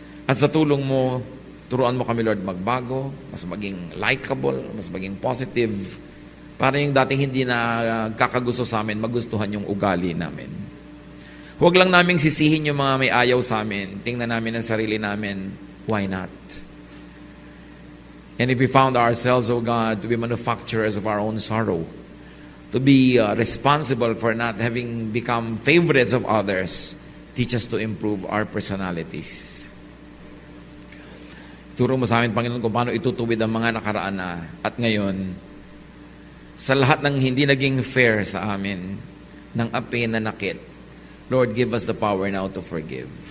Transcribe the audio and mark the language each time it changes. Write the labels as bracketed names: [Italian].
[Filipino] At sa tulong mo, turuan mo kami, Lord, magbago, mas maging likable, mas maging positive, para yung dating hindi na kakagusto sa amin, magustuhan yung ugali namin. Huwag lang naming sisihin yung mga may ayaw sa amin. Tingnan namin ang sarili namin. [English] Why not? And if we found ourselves, oh God, to be manufacturers of our own sorrow, to be responsible for not having become favorites of others, teach us to improve our personalities. [Filipino] Turo mo sa amin, Panginoon, kung paano itutuwid ang mga nakaraan na. At ngayon, sa lahat ng hindi naging fair sa amin, ng api na nakit, Lord, [English] give us the power now to forgive.